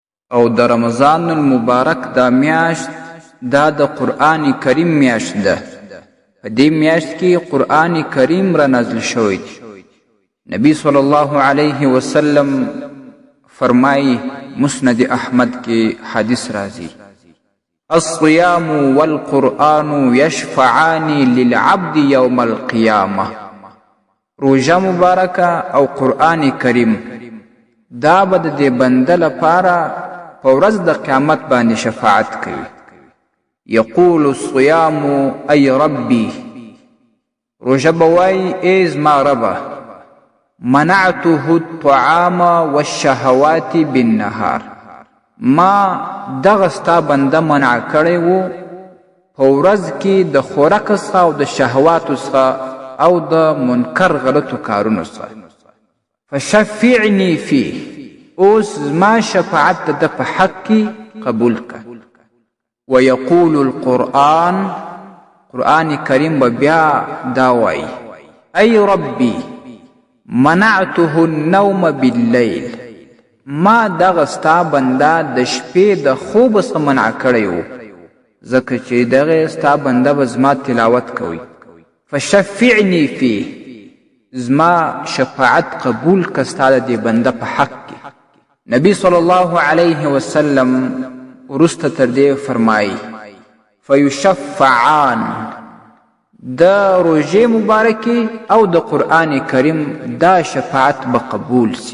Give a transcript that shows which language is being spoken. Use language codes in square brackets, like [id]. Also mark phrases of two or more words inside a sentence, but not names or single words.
[ps] او د رمضان المبارک دا میاشت دا د قرآن کریم میاشت ده. په دې میاشت کې قرآن کریم را نازل شوی دی. نبی [ar] صلی الله علیه وسلم [ps] فرمایي، مسند احمد کې حدیث راځي، [ar] الصيام والقرآن يشفعان للعبد يوم القيامة. [ps] روژه مبارکه او قرآن کریم دا به د دې بنده لپاره په ورځ د قیامت باندې شفاعت کوي. [ar] یقول الصيام ای ربی، [ps] روژه به وایي ای زما ربه، [ar] منعته الطعام والشهوات بالنهار، [ps] ما دغه ستا بنده منع کړی و په ورځ کې د خوراک څخه او د شهواتو څخه او د منکر غلطو کارونو څخه. [ar] فشفعنی فیه، [ps] اوس زما شفاعت د ده په حق کې قبول که. [ar] ویقول القرآن، [ps] قرآن کریم به بیا دا وایي، [ar] ای ربی منعته النوم باللیل، [ps] ما دغه ستا بنده د شپې د خوب څخه منع کړی و ځکه چې دغه ستا بنده به زما تلاوت کوي. [ar] فشفعنی فیه، [ps] زما شفاعت قبول که ستا د دې بنده په حق کې. نبی [ar] صلی الله علیه وسلم [ps] وروسته تر دې فرمایي، فیشفعان، د روژې مبارکې او د قرآن کریم دا شفاعت به قبول سي.